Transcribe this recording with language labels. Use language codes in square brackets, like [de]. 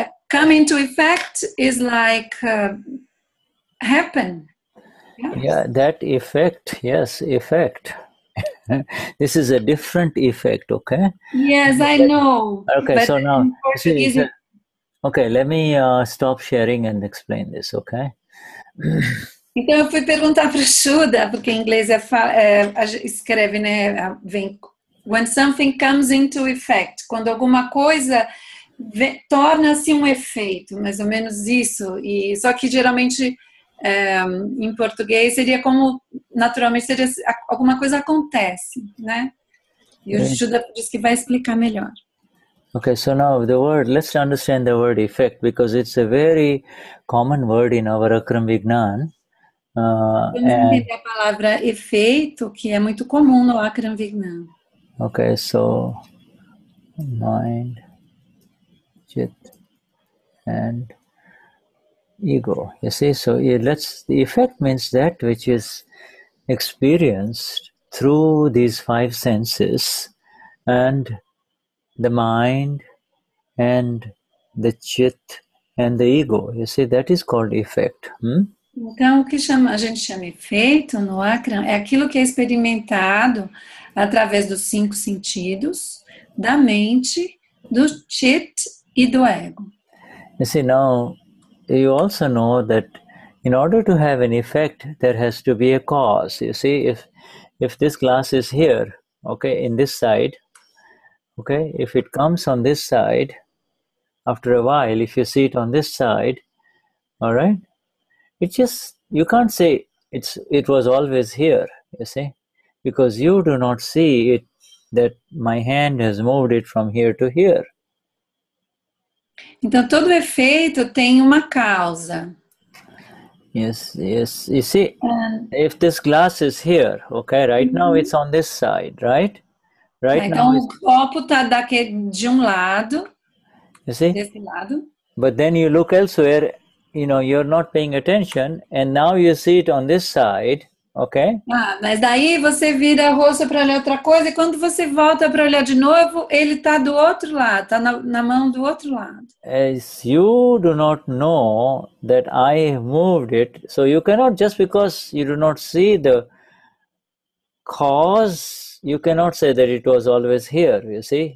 [en] Come into effect is like happen. Yeah, that effect, yes, effect. This is a different effect, okay? Yes, I know. Okay, so now, in Portuguese, okay, let me stop sharing and explain this, okay? [pt] Então eu fui perguntar para o Shuddha, porque em inglês escreve, né, vem, [en] when something comes into effect, [pt] quando alguma coisa torna-se um efeito, mais ou menos isso, e só que geralmente em português seria como, naturalmente seria alguma coisa acontece, né? E o Shuddha diz que vai explicar melhor. [en] Okay, so now let's understand the word effect, because it's a very common word in our Akram Vignan. [pt] Vamos entender a palavra efeito, que é muito comum no Akram Vignan. [en] Okay, so mind, chit, and ego. You see, so the effect means that which is experienced through these 5 senses, and the mind, and the chit, and the ego. You see, that is called effect. [pt] Então, o que a gente chama efeito no Akram é aquilo que é experimentado através dos 5 sentidos, da mente, do chit e do ego. [en] You see, now, you also know that in order to have an effect, there has to be a cause. You see, if this glass is here, okay, in this side, okay, if it comes on this side, after a while, if you see it on this side, all right, you can't say it was always here, you see, because you do not see it, that my hand has moved it from here to here. [pt] Então, todo efeito tem uma causa. [en] Yes. You see, if this glass is here, okay, right now it's on this side, right? [pt] Então, o copo está de um lado, [en] you see? [pt] Desse lado. [en] But then you look elsewhere, you're not paying attention, and now you see it on this side, okay? [pt] Mas daí você vira o rosto para olhar outra coisa, e quando você volta para olhar de novo, ele está do outro lado, está na mão do outro lado. [en] As you do not know that I moved it, so you cannot, just because you do not see the cause, you cannot say that it was always here, you see?